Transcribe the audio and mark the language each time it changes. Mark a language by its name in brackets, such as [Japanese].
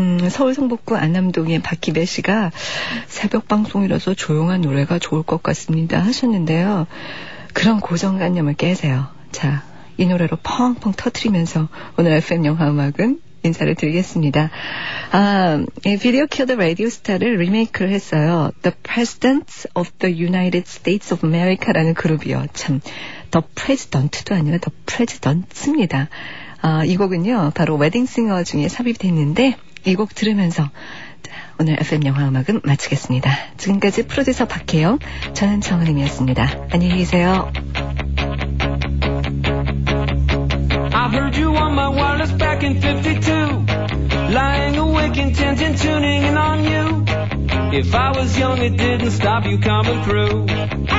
[Korean] 서울 성북구 안암동의 박희배 씨가 새벽 방송이라서 조용한 노래가 좋을 것 같습니다 하셨는데요. 그런 고정관념을 깨세요. 자, 이 노래로 펑펑 터트리면서 오늘 FM 영화음악은 인사를 드리겠습니다. 아, 이 Video Killed the Radio Star를 리메이크를 했어요. The President of the United States of America라는 그룹이요. 참, The President도 아니라 The President입니다. 아, 이 곡은요, 바로 Wedding Singer 중에 삽입이 됐는데 이 곡 들으면서 오늘 FM 영화음악은 마치겠습니다. 지금까지 프로듀서 박혜영, 저는 정은임이었습니다. 안녕히 계세요. [English] I heard you on my wireless back in 52, lying awake intent and tuning in on you. If I was young, it didn't stop you coming through.